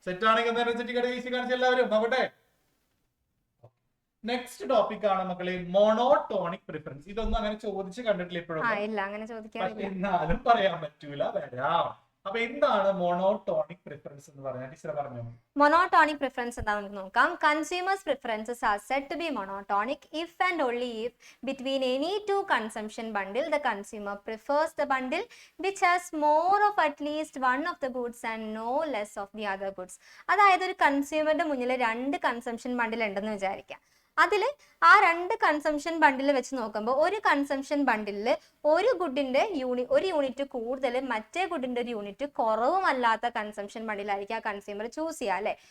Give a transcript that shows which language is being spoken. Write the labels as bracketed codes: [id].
[ml] Set ആണെങ്കിൽ കാണിച്ച എല്ലാവരും നോക്കട്ടെ. നെക്സ്റ്റ് ടോപ്പിക് ആണ് മക്കളെ മോണോടോണിക് പ്രിഫറൻസ്. ഇതൊന്നും അങ്ങനെ ചോദിച്ച് കണ്ടിട്ടില്ല ഇപ്പോഴും, എന്നാലും പറയാൻ പറ്റൂല, വരാം. അപ്പൊ എന്താണ് മോണോടോണിക് പ്രിഫറൻസ് എന്ന് പറഞ്ഞാൽ ടീച്ചർ പറഞ്ഞു? മോണോടോണിക് പ്രിഫറൻസ് എന്താണെന്ന് നോക്കാം. [en] Consumers preferences are said to be monotonic if and only if between any two consumption bundle the consumer prefers the bundle which has more of at least one of the goods and no less of the other goods. [ml] അതായത് ഒരു കൺസ്യൂമറുടെ മുന്നിൽ 2 consumption ബണ്ടിൽ ഉണ്ടെന്ന് വിചാരിക്കാം. അതിൽ ആ 2 consumption ബണ്ടിൽ വെച്ച് നോക്കുമ്പോൾ ഒരു കൺസംഷൻ ബണ്ടിലിൽ ഒരു ഗുഡിന്റെ ഒരു യൂണിറ്റ് കൂടുതൽ മറ്റേ ഗുഡിന്റെ ഒരു യൂണിറ്റ് കുറവുമല്ലാത്ത കൺസംഷൻ ബണ്ടിലായിരിക്കും ആ കൺസ്യൂമർ ചൂസ് ചെയ്യുക അല്ലെ?